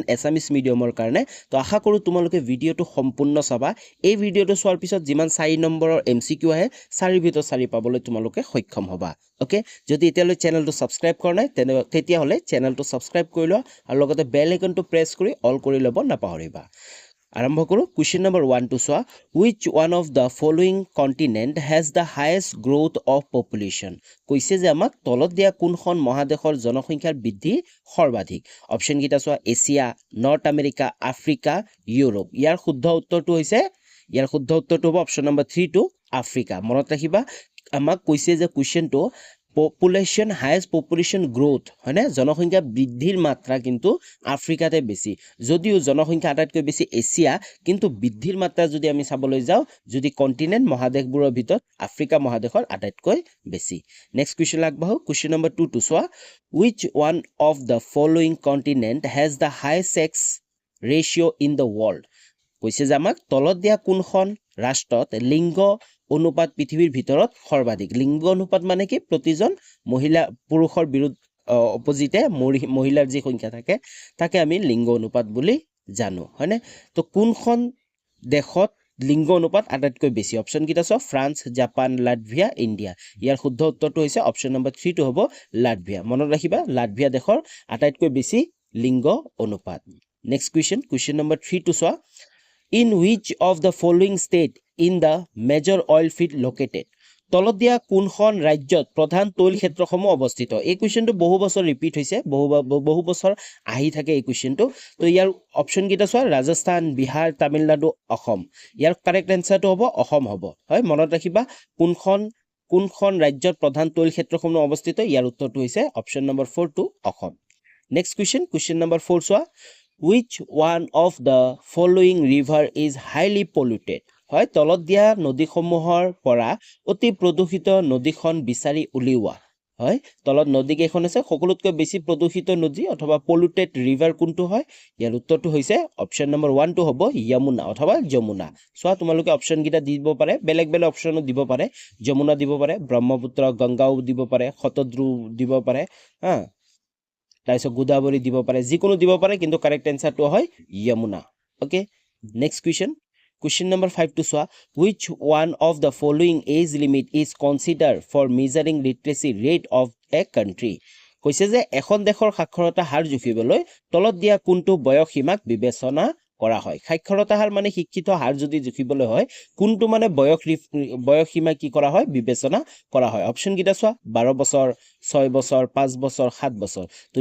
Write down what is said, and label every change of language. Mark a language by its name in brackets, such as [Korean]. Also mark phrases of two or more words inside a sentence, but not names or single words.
[Assamese] এছামিছ মিডিয়ামৰ কাৰণে তো আশা কৰো তোমালোকে ভিডিঅ'টো সম্পূৰ্ণ চাবা এই ভিডিঅ'টো চোৱাৰ পিছত যিমান 4 নম্বৰৰ এমসিকিউ আহে 4 ভিতৰত 4 পাবলৈ তোমালোকে সক্ষম হ'বা ওকে যদি এতিয়ালৈ চেনেলটো সাবস্ক্ৰাইব কৰা নাই তেতিয়া হলে চেনেলটো সাবস্ক্ৰাইব কৰি লোৱা আৰু লগতে [English] bell icon [Assamese] প্ৰেছ কৰি অল কৰি ল'ব নাপাহৰিবা আৰম্ভ কৰো [English] question number [Assamese] 1 টু সোৱা [English] which one of the following continent has the highest growth of population [Assamese] কৈছে যে আমাক তলত দিয়া কোনখন মহাদেশৰ জনসংখ্যাৰ বৃদ্ধি সৰ্বাধিক অপচন কিটা সোৱা এছিয়া নৰ্থ আমেৰিকা আফ্ৰিকা ইউৰোপ ইয়াৰ শুদ্ধ উত্তৰটো হ'ব [English] option number [Assamese] 3 টু আফ্ৰিকা মনত ৰাখিবা আমাক কৈছে যে কোৱেশ্চনটো [English] population highest population growth [Assamese] হয়নে জনসংখ্যা বৃদ্ধিৰ মাত্ৰা কিন্তু আফ্ৰিকাতে বেছি যদিও জনসংখ্যা আটাইতকৈ বেছি এছিয়া কিন্তু বৃদ্ধিৰ মাত্ৰা যদি আমি চাবলৈ যাওঁ যদি কন্টিনেন্ট মহাদেশবোৰৰ ভিতৰত আফ্ৰিকা মহাদেশৰ আটাইতকৈ বেছি [English] next question [Assamese] আগবাঢ়ো [English] question number [Assamese] 2 টু সোৱা [English] which one of the following continent has the highest sex ratio in the world [Assamese] কৈছে যে আমাক তলত দিয়া কোনখন ৰাষ্ট্ৰত লিংগ অনুপাত পৃথিৱীৰ ভিতৰত সৰ্বাধিক লিংগ অনুপাত মানে কি প্ৰতিজন মহিলা পুৰুষৰ বিৰুদ্ধ অপজিটে মহিলাৰ যি সংখ্যা থাকে তাকে আমি লিংগ অনুপাত বুলি জানো হয়নে তো কোনখন দেশত লিংগ অনুপাত আটাইতকৈ বেছি অপচন কিটা আছে ফ্ৰান্স জাপান লাটভিয়া ইণ্ডিয়া ইয়াৰ শুদ্ধ উত্তৰটো হৈছে [English] option number [Assamese] 3 টো হ'ব লাটভিয়া মনত ৰাখিবা লাটভিয়া দেশৰ আটাইতকৈ বেছি লিংগ অনুপাত [English] next question number [Assamese] 3 টু সোৱা [English] in which of the following state in the major oil field located [Assamese] তলত দিয়া কোনখন ৰাজ্যত প্ৰধান তৈল ক্ষেত্ৰসমূহ অৱস্থিত এই কোৱেশ্চনটো বহু বছৰ ৰিপিট হৈছে বহু বছৰ আহি থাকে এই কোৱেশ্চনটো তো ইয়াৰ অপচন কিটা সোৱা ৰাজস্থান বিহাৰ তামিলনাডু অসম ইয়াৰ [English] correct answer [Assamese] হ'ব অসম হ'ব হয় মনত ৰাখিবা কোনখন ৰাজ্যত প্ৰধান তৈল ক্ষেত্ৰসমূহ অৱস্থিত ইয়াৰ উত্তৰটো হৈছে [English] option number [Assamese] 4 টু অসম [English] next question number [Assamese] 4 সোৱা [English] which one of the following river is highly polluted [Assamese] হয় তলত দিয়া নদীসমূহৰ পৰা অতি প্ৰদূষিত নদীখন বিচাৰি উলিওৱা হয় তলত নদী কেইখন আছে সকলোতকৈ বেছি প্ৰদূষিত নদী অথবা [English] polluted river [Assamese] কোনটো হয় ইয়াৰ উত্তৰটো হৈছে [English] option number [Assamese] 1 টো হ'ব যমুনা অথবা যমুনা সোৱা তোমালোকে অপচন কিটা দিব পাৰে বেলেগ অপচনো দিব পাৰে যমুনা দিব পাৰে ব্ৰহ্মপুত্ৰ গংগাও দিব পাৰে শতদ্ৰু দিব পাৰে হা তাইছো গোদাবৰী দিব পাৰে যিকোনো দিব পাৰে কিন্তু [English] correct answer [Assamese] হয় যমুনা ওকে [English] next question number [Assamese] 5 টু সোৱা [English] which one of the following age limit is considered for measuring literacy rate of a country [Assamese] কৈছে যে এখন দেশৰ সাক্ষৰতা হাৰ জুখিবলৈ তলত দিয়া কোনটো বয়স সীমাক বিবেচনা কৰা হয় সাক্ষৰতা হাৰ মানে শিক্ষিত হাৰ যদি জুখিবলৈ হয় কোনটো মানে বয়স সীমা কি কৰা হয় বিবেচনা কৰা হয় অপচন কিটা সোৱা 12 বছৰ 6 বছৰ 5 বছৰ 7 বছৰ তো